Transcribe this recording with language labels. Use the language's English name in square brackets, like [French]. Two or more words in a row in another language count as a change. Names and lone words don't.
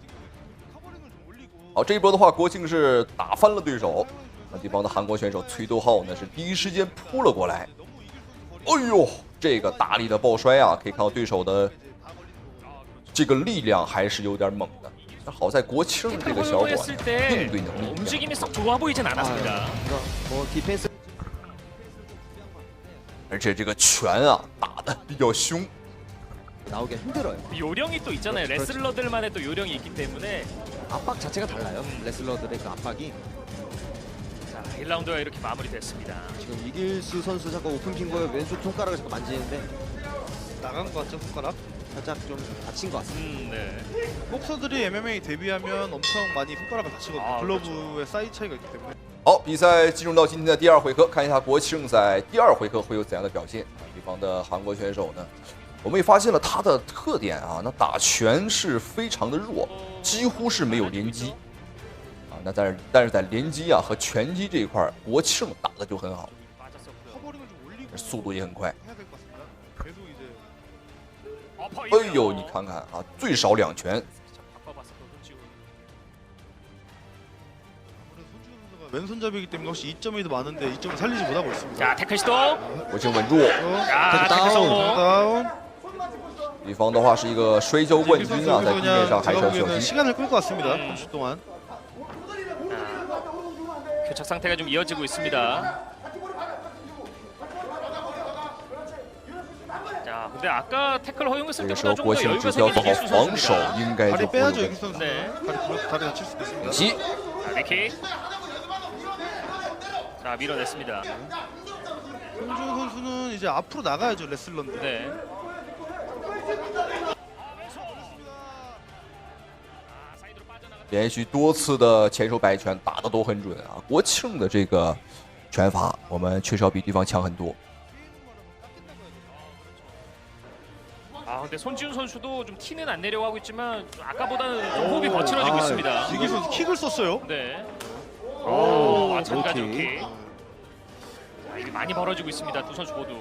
[Chinese] 好，这一波的话，国庆是打翻了对手。那对方的韩国选手崔斗浩呢是第一时间扑了过来，哎呦，这个大力的抱摔啊，可以看到对手的这个力量还是有点猛的。但好在国庆这个小伙应对能力， [Korean] 움직임이 썩 좋아 보이진 않았습니다. [Chinese] 而且这个拳啊打得比较凶。 [Korean] 나오기 힘들어요. 요령이 또 있잖아요. 레슬러들만의 또 요령이 있기 때문에 압박 자체가 달라요. 레슬러들의 그 압박이. 1라운드가 이렇게 마무리됐습니다. 지금 이길수 선수 잠깐 오픈 핑거에 왼쪽 손가락을 잠깐 만지는데 나간 것 같죠, 손가락? 살짝 좀 다친 것 같습니다. 네. 복서들이 MMA 데뷔하면 엄청 많이 손가락을 다치거든요. 아, 글러브의 사이즈 차이가 있기 때문에. [Chinese] 好，比赛进入到今天的第二回合，看一下国庆赛第二回合会有怎样的表现。对方的韩国选手呢，我们也发现了他的特点啊，那打拳是非常的弱，几乎是没有连击啊。那但是在连击啊和拳击这一块，国庆打的就很好， [Korean] 커버링을 좀 올리고 [Chinese] 速度也很快。 [Korean] 해야 될 것 같습니다. 계속 이제 [Chinese] 哎呦，你看看啊，最少2拳。 [Korean] 왼손잡이기 때문에 혹시 2점이 더 많은데 2점을 살리지 못하고 있습니다. 자, 태클 시도. [Chinese] 国庆稳住， [Korean] 자, 태클 성공. 다운. [Chinese] 对方的话是一个摔跤冠军啊，在地面上还是 [Korean] 제가 [Chinese] 要小 [Korean] 보기에는 [Chinese] 心。 [Korean] 시간을 끌 것 같습니다. 30초 동안. 교착 상태가 좀 이어지고 있습니다. 자, 근데 아까 태클 허용했을 [Chinese] 这个时候 [Korean] 때보다 좀 [Chinese] 国 [Korean] 더 [Chinese] 庆 [Korean] 여유가 [Chinese] 只需要 [Korean] 생긴 [Chinese] 做好 [Korean] 이길수 [Chinese] 防守 [Korean] 선수입니다. ， [Chinese] 应该就 [Korean] 다리 [Chinese] 不会有 [Korean] 빼야죠, [Chinese] 问 [Korean] 이길 [Chinese] 题。 [Korean] 선수. 네. 다리 다칠 수도 있습니다. [Chinese] 击， [Korean] 자, 리킥. 자, 밀어냈습니다. 손준 선수는 이제 앞으로 나가야죠, 레슬러인데. 네. [Chinese] 连续多次的前手摆拳打的都很准啊！国庆的这个拳法，我们确实要比对方强很多。 [Korean] 아, 근데 손지훈 선수도 좀 티는 안 내려고 하고 있지만 아까보다는 좀 호흡이 거칠어지고 아, 있습니다. 이길 선수 킥을 썼어요. 네. 오, 마찬가지 오케이. 킥. 자, 이게 많이 벌어지고 있습니다. 두 선수 모두.